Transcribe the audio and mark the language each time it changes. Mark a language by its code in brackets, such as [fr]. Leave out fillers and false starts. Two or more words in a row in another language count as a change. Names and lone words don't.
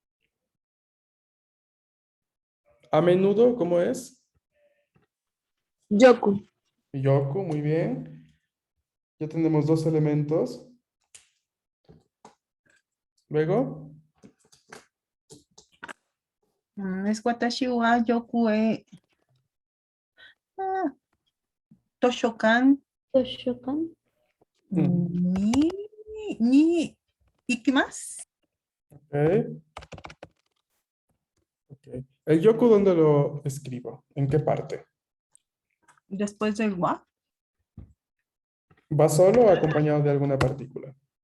[es] A menudo, ¿cómo es? [ja] Yoku. Yoku, [es] muy bien. Ya tenemos dos elementos. Luego, [ja] Es 私はよくえ図書館 Toshokan. にに行きます. [es] ok. Ok. ¿El yoku dónde lo escribo? ¿En qué parte? Después del wa. ¿Va solo o acompañado de alguna partícula?